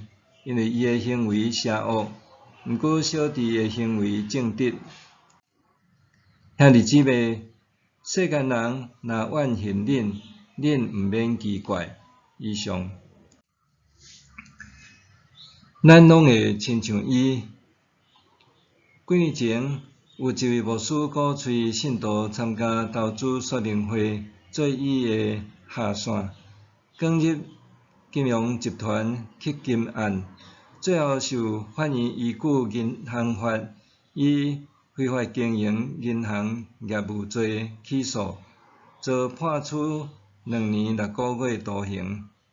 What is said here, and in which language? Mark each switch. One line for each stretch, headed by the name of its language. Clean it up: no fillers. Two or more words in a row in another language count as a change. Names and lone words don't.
Min Nan Chinese: 因为伊的行为邪恶，毋过小弟的行为正直。兄弟姊妹，世间人若怨恨恁，恁毋免奇怪。以上。咱拢会亲像伊。几年前，有一位牧师鼓吹信徒参加投资说明会，做伊的下线，卷入金融集团吸金案，最后受法院依据银行法以非法经营银行业务罪起诉，遭判处2年6个月徒刑。